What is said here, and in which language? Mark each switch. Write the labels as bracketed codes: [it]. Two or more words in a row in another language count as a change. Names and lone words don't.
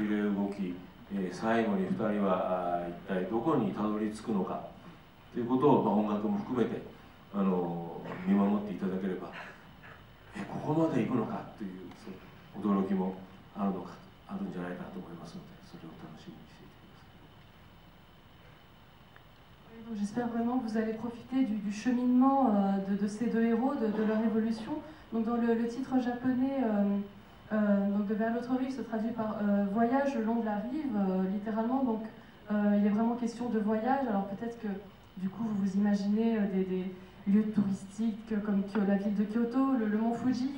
[ja] 揺れ動き最後に2人は一体どこにたどり着くのかということを、音楽も含めて見守っていただければここまで行くのかという驚きもあるんじゃないかと思いますのでそれを楽しみにしていてください。 [fr] J'espère vraiment que vous allez profiter du cheminement de ces deux héros, de leur évolution. Donc dans le titre japonais donc de Vers l'autre rive se traduit par voyage le long de la rive, littéralement. Donc il est vraiment question de voyage. Alors peut-être que du coup vous vous imaginez des lieux touristiques comme la ville de Kyoto, le mont Fuji.